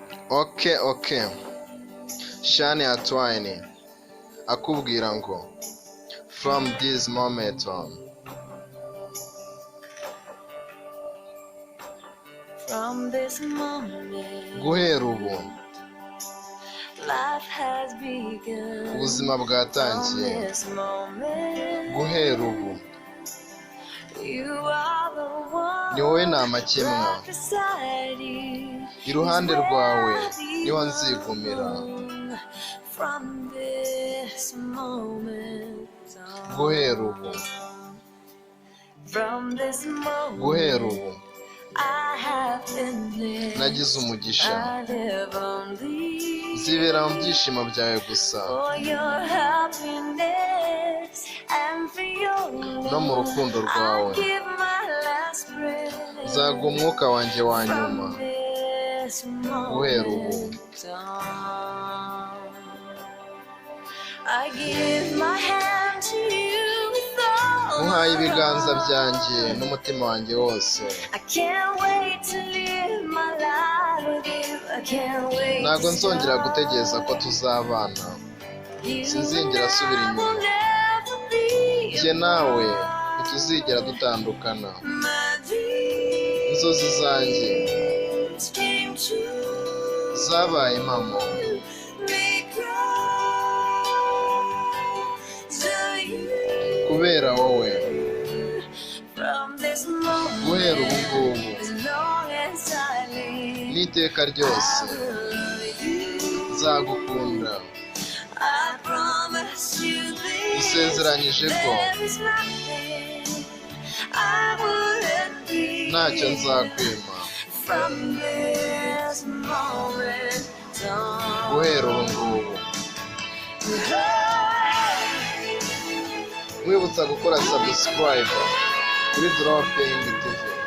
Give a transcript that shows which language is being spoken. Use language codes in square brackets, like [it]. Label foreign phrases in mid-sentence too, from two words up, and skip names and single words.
[rw] Ok, ok. Shania Twain akubwira ngo, [en] "From this moment on." From this moment, [rw] Guhera ubu. [en] life has begun. [rw] Ubuzima bwatangiye. [en] From this moment, [rw] Guhera ubu. [en] you are the one [rw] Ni wowe ntamakemwa. [en] right beside you Iruhande is rwawe where I [rw] niho nzigumira. [en] belong. From this moment on. [rw] Guhera ubu. [en] From this moment, [rw] Guhera ubu. [en] I have been blessed. [rw] Nagize umugisha. [en] I live on these [rw] Nzibera mu byishimo byawe gusa. [en] for your happiness and for your [rw] No mu [en] love. [rw] rukundo rwawe. [en] I give my last breath. [rw] Nzaguha umwuka wanjye wa nyuma. [en] From this [rw] Guhera ubu. [en] moment on. I give my hand to you with all Nkuhaye my ibiganza heart. [rw] byanjye n'umutima wanjye wose. [en] I can't wait to live my life with you. I can't wait Ntago to nzongera start [rw] gutegereza ko tuzabana. [en] You Sinzigera and asubira I inyuma. will never be [rw] Jye nawe [en] apart. [rw] ntituzigera dutandukana. [en] My dreams [rw] Inzozi zanjye [en] came true. [rw] zabaye impamo. [en] Because of you. [rw] Kubera wowe. [en] From this moment, [rw] Guhera ubu ngubu. [en] as long as I live, [rw] N'iteka ryose. [en] I will love you. Nzagukunda. I promise you this, [rw] Nsezeranyije ko [en] there is nothing I wouldn't give [rw] ntacyo nzakwima. [en] from this moment on. [rw] Guhera ubu ngubu. Nkwibutsa gukora subscribe kuri Dropping T V.